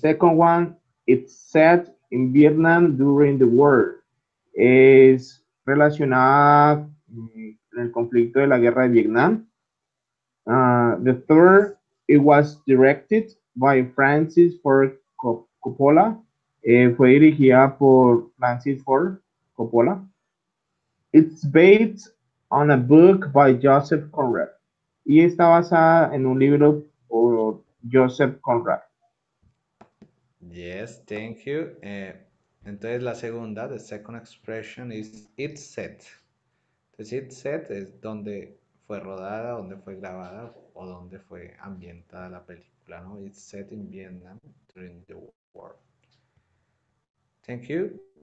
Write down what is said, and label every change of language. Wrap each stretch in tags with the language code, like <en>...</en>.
<en>Second one, it's set in Vietnam during the war.</en> <es>Es relacionada en el conflicto de la guerra de Vietnam.</es> <en>The third, it was directed by Francis Ford Coppola.</en> <es>Fue dirigida por Francis Ford Coppola.</es> <en>It's based on a book by Joseph Conrad.</en> <es>Y está basada en un libro por Joseph Conrad.</es> <en>Yes, thank you.</en> <es>Entonces la segunda,</es> <en>the second expression is it's set.</en> <es>Entonces</es> <en>it's set</en> <es>es donde fue rodada, donde fue grabada o donde fue ambientada la película, ¿no?</es> <en>It's set in Vietnam during the war. Thank you.</en>